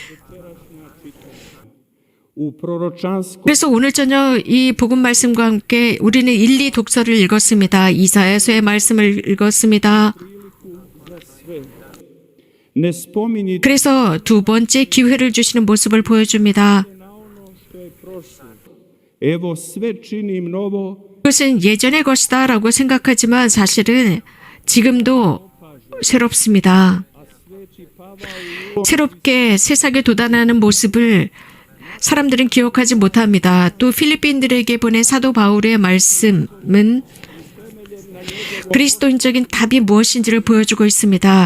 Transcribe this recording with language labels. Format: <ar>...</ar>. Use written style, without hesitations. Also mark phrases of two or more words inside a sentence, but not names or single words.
<hr>u proročanskom</hr> <ko>그래서 오늘 저녁 이 복음 말씀과 함께 우리는 1, 2 독서를 읽었습니다. 이사야서의 말씀을 읽었습니다.</ko> <hr>ne spominjite</hr> <ko>그래서 두 번째 기회를 주시는 모습을 보여줍니다.</ko> <hr>na ono što je prošlo. Evo sve činim novo,</hr> <ko>그것은 예전의 것이다 라고 생각하지만 사실은 지금도 새롭습니다. 새롭게 세상에 도달하는 모습을 사람들은 기억하지 못합니다. 또 필리핀들에게 보낸 사도 바울의 말씀은 그리스도인적인 답이 무엇인지를 보여주고 있습니다.</ko>